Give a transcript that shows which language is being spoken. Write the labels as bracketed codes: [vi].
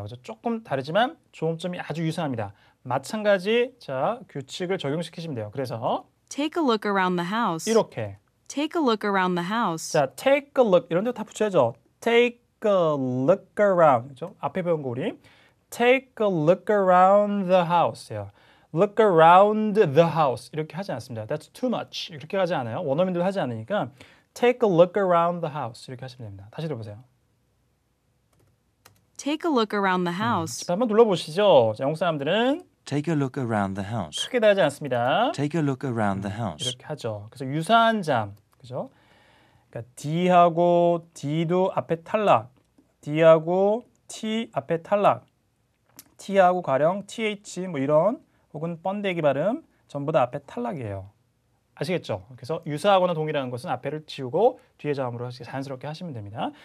[ko] 그래서 조금 다르지만 조음점이 아주 유사합니다. 마찬가지 자, 규칙을 적용시키시면 돼요. 그래서 [en] Take a look around the house. [ko] 이렇게 [en] Take a look around the house. [ko] 자, [en] take a look [ko] 이런 데 다 붙여야죠. Take [en] a look around. 그죠? [ko] 앞에 배운 거 우리 [en] take a look around the house예요. look around the house [ko] 이렇게 하지 않습니다. [en] That's too much. [ko] 이렇게 하지 않아요. 원어민들 하지 않으니까 [en] take a look around the house [ko] 이렇게 하시면 됩니다. 다시 들어보세요. [en] Take a look around the house. [ko] 한번 눌러보시죠. 자, 영국 사람들은 [en] Take a look around the house. [ko] 크게 다르지 않습니다. [en] Take a look around the house. [ko] 이렇게 하죠. 그래서 유사한 장, 그죠? 그러니까 D하고 D도 앞에 탈락, D하고 T 앞에 탈락, T하고 가령 TH 뭐 이런 혹은 번데기 발음 전부 다 앞에 탈락이에요. 아시겠죠? 그래서 유사하거나 동일한 것은 앞에를 지우고 뒤에 자음으로 자연스럽게 하시면 됩니다.